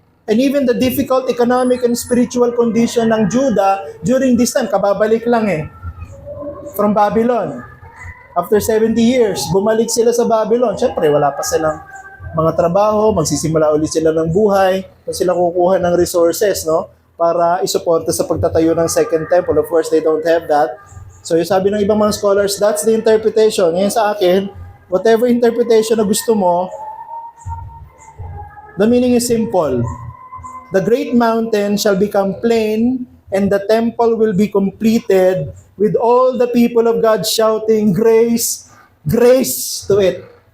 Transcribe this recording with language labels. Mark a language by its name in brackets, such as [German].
[English] And even the difficult economic and spiritual condition ng Judah during this time, [Filipino] kababalik lang [English] from Babylon. After 70 years, [Filipino] bumalik sila sa Babylon. Siyempre, wala pa silang mga trabaho, magsisimula ulit sila ng buhay, kung sila kukuha ng resources, no? Para isuporta sa pagtatayo ng second temple. [English] Of course, they don't have that. [Filipino] So, yung sabi ng ibang mga scholars, [English] that's the interpretation. [Filipino] Ngayon sa akin, whatever interpretation na gusto mo, [English] the meaning is simple. The great mountain shall become plain, and the temple will be completed with all the people of God shouting, grace, grace to it.